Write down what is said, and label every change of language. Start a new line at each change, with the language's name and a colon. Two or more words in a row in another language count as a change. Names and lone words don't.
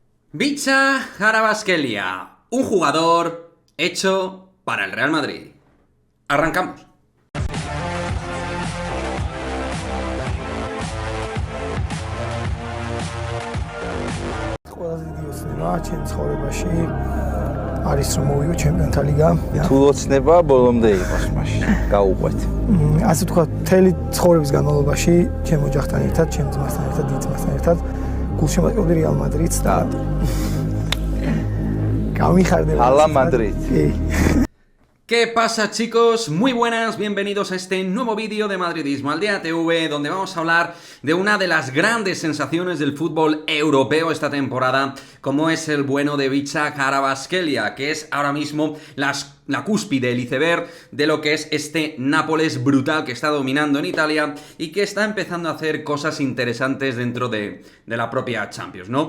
Spanish: Bicha Kvaratskhelia, un jugador hecho para el Real Madrid. Arrancamos.
Georgian: ყველაზე დიდი ოცნება ჩემს ცხოვრებაში არის რომ მოვიგო ჩემპიონთა ლიგა. თუ ოცნება ბოლომდე იყოს მაშინ გაუყვეთ. ასე ვთქვათ, მთელი ცხოვრების განმავლობაში ჩემ ოჯახთან ერთად, ჩემ ძმასთან ერთად, დიდ ძმასთან ერთად გულშემატკივრდი რეალ მადრიდს და გამიხარდება.
Spanish: Hala Madrid. ¿Qué pasa, chicos? Muy buenas, bienvenidos a este nuevo vídeo de Madridismo al Día TV, donde vamos a hablar de una de las grandes sensaciones del fútbol europeo esta temporada, como es el bueno de Bicha Kvaratskhelia, que es ahora mismo la cúspide, el iceberg de lo que es este Nápoles brutal que está dominando en Italia y que está empezando a hacer cosas interesantes dentro de la propia Champions, ¿no?